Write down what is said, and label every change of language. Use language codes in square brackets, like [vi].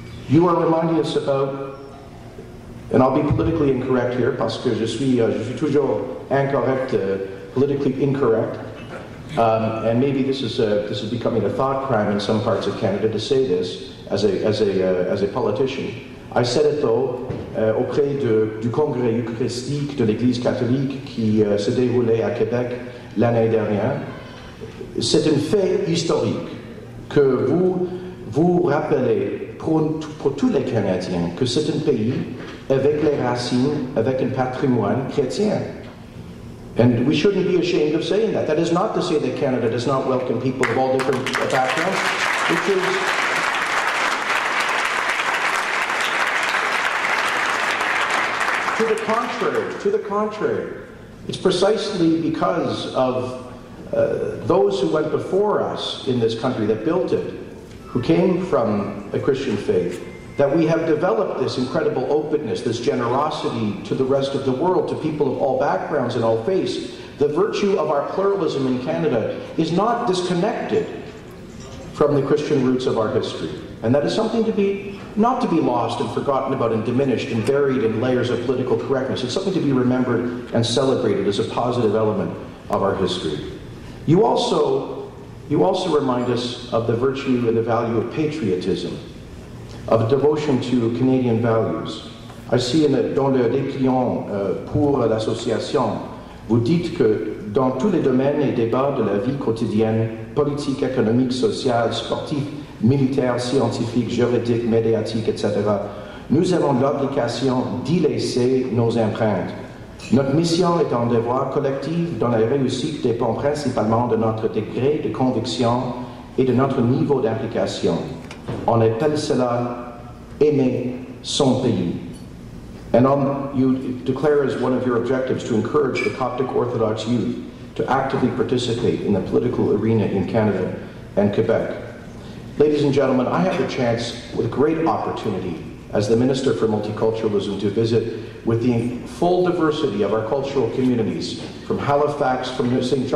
[en] You are reminding us about, and I'll be politically incorrect here, [fr] parce que je suis toujours incorrect, [en] politically incorrect. And maybe this is becoming a thought crime in some parts of Canada to say this as a politician. I said it though [fr] auprès du congrès eucharistique de l'Église catholique qui se déroulait à Québec l'année dernière. C'est un fait historique que vous rappelez pour tous les Canadiens que c'est un pays avec les racines, avec un patrimoine chrétien. [en] And we shouldn't be ashamed of saying that. That is not to say that Canada does not welcome people of all different backgrounds, which is to the contrary. It's precisely because of those who went before us in this country that built it, who came from a Christian faith, that we have developed this incredible openness, this generosity to the rest of the world, to people of all backgrounds and all faiths. The virtue of our pluralism in Canada is not disconnected from the Christian roots of our history. And that is something not to be lost and forgotten about and diminished and buried in layers of political correctness. It's something to be remembered and celebrated as a positive element of our history. You also remind us of the virtue and the value of patriotism, of devotion to Canadian values. I see [fr] dans le dépliant pour l'association, vous dites que dans tous les domaines et débats de la vie quotidienne, politique, économique, sociale, sportive, militaire, scientifique, juridique, médiatique, etc., nous avons l'obligation d'y laisser nos empreintes. Notre mission est un devoir collectif dont la réussite dépend principalement de notre degré de conviction et de notre niveau d'implication. On appelle cela aimer son pays. [en] And you declare as one of your objectives to encourage the Coptic Orthodox youth to actively participate in the political arena in Canada and Quebec. Ladies and gentlemen, I had the chance with great opportunity as the Minister for Multiculturalism to visit with the full diversity of our cultural communities, from Halifax, from St.